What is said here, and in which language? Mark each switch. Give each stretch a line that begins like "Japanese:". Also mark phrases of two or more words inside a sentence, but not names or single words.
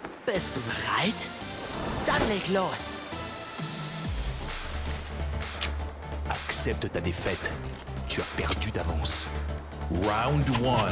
German: Bist du bereit? Dann leg los.
French: Accepte ta défaite. Tu as perdu d'avance. Round 1.